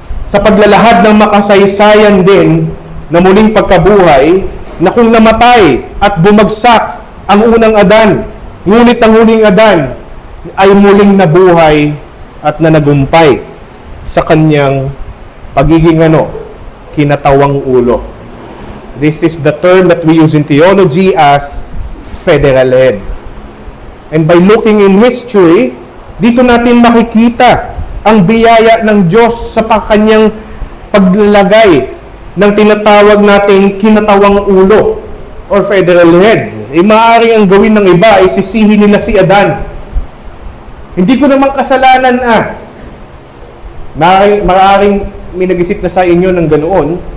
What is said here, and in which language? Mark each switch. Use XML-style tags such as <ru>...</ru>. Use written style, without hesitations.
<tl>Sa paglalahad ng makasaysayan din na muling pagkabuhay, na kung namatay at bumagsak ang unang Adan, ngunit ang huling Adan ay muling nabuhay at nanagumpay sa kanyang pagiging kinatawang ulo.</tl> <en>This is the term that we use in theology as federal head.</en> <tl>And by looking in history, dito natin makikita ang biyaya ng Diyos sa kanyang paglalagay ng tinatawag nating kinatawang ulo or federal head. Maaari ang gawin ng iba ay sisihin nila si Adan. Hindi ko naman kasalanan Maaaring may nag-isip na sa inyo ng ganoon.</tl>